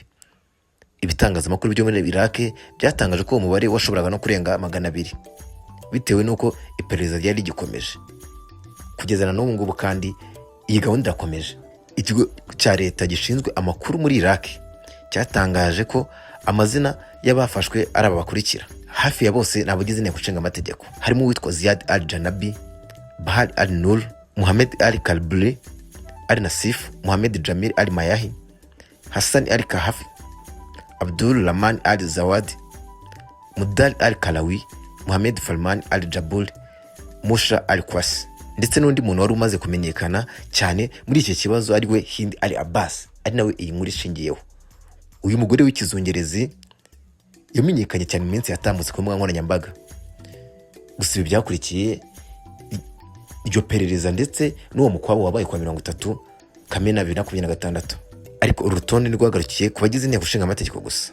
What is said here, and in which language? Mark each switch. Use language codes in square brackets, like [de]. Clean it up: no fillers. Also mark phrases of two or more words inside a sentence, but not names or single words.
[rw] Ibitangazamakuru byo muri Iraq byatangaje ko umubare washoboraga no kurenga 200, bitewe nuko iperereza ryari rigikomeje. Kugeza na n'ubu ngubu kandi iyi gahunda irakomeje. Ikigo cya leta gishinzwe amakuru muri Iraq cyatangaje ko amazina y'abafashwe ari aba bakurikira. Hafi ya bose nabagize inteko nshinga amategeko, harimo uwitwa Ziad Al-Janabi, Bahar Al-Nur, Muhammad Al-Kalbuli, Al-Nasif, Muhammad Jamil Al-Mayahi, Hassan Al-Kahafi, Abdul Rahman Al-Zawad, Mudal Al-Kalawi, Muhammad Falman Al-Jabul, Musha Al-Kwasi, ndetse n'undi muntu wari umaze kumenyekana cyane muri iki kibazo ari we Al-Abbas, ari nawe iyi nkuru ishingiyeho. Uyu mugore w'ikizungerezi yamenyekanye cyane mu minsi yatambutse ku mbuga nkoranyambaga. Gusa ibi byakurikiye iryo perereza ndetse n'uwo mukwabo wabaye kwa 30 Kamena 2026, ariko urutonde rwagarukiye ku bagize inteko nshinga amategeko gusa.